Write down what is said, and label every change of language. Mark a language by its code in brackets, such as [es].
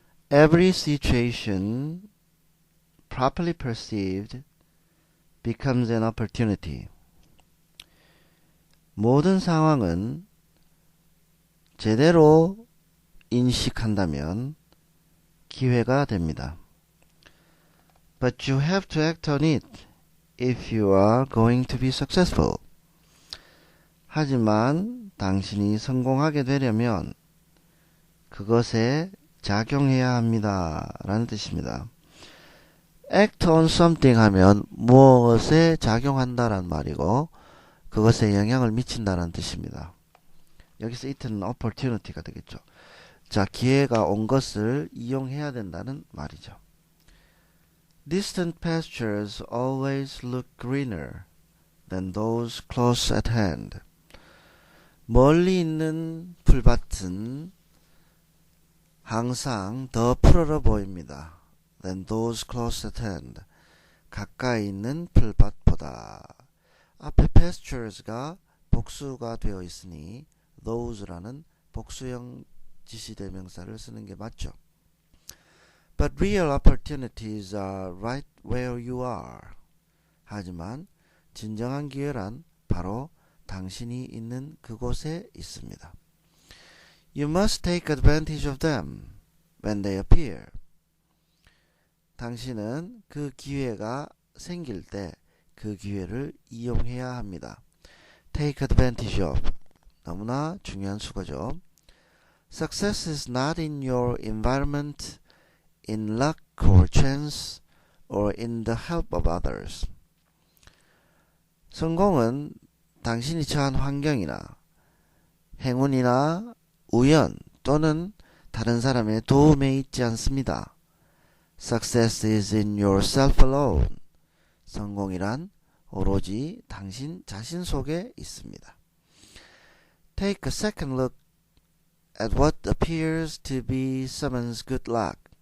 [en] Every situation properly perceived becomes an opportunity. [ko] 모든 상황은 제대로 인식한다면 기회가 됩니다. [en] But you have to act on it if you are going to be successful. [ko] 하지만 당신이 성공하게 되려면 그것에 작용해야 합니다. 라는 뜻입니다. act on something 하면 무엇에 작용한다라는 말이고 그것에 영향을 미친다는 뜻입니다. 여기서 it는 opportunity가 되겠죠. 자, 기회가 온 것을 이용해야 된다는 말이죠. [en] Distant pastures always look greener than those close at hand. [ko] 멀리 있는 풀밭은 항상 더 푸르러 보입니다. [en] than those close at hand. [ko] 가까이 있는 풀밭보다. 앞에 pastures가 복수가 되어 있으니 those라는 복수형 지시대명사를 쓰는 게 맞죠. [en] But real opportunities are right where you are. [ko] 하지만 진정한 기회란 바로 당신이 있는 그곳에 있습니다. [en] You must take advantage of them when they appear. [ko] 당신은 그 기회가 생길 때 그 기회를 이용해야 합니다. [en] Take advantage of. [ko] 너무나 중요한 수거죠. [en] Success is not in your environment, in luck or chance, or in the help of others. [ko] 성공은 당신이 처한 환경이나 행운이나 우연 또는 다른 사람의 도움에 있지 않습니다. [en] Success is in yourself alone. [ko] 성공이란 오로지 당신 자신 속에 있습니다. [en] Take a second look at what appears to be someone's good luck.